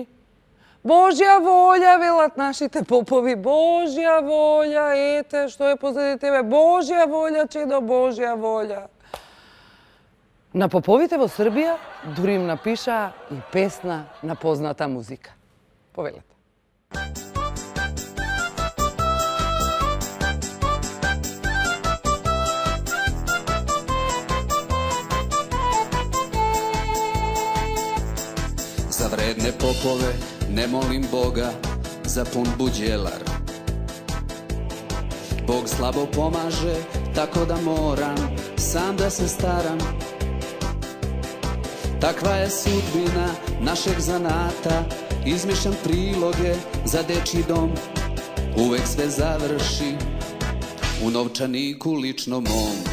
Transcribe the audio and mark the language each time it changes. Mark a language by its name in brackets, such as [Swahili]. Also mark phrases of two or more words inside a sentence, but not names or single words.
[Macedonian] Божја волја, велат нашите попови. Божја волја, ете, што е позади тебе. Божја волја, чедо, Божја волја. На поповите во Србија дури им напишаа и песна на позната музика. Повелете. [Serbian] Za vredne popove ne molim Boga za pun buđelar. Bog slabo pomaže, tako da moram sam da se staram. Takva je sudbina našeg zanata, izmišljam priloge za dečji dom. Uvek sve završi u novčaniku lično mom.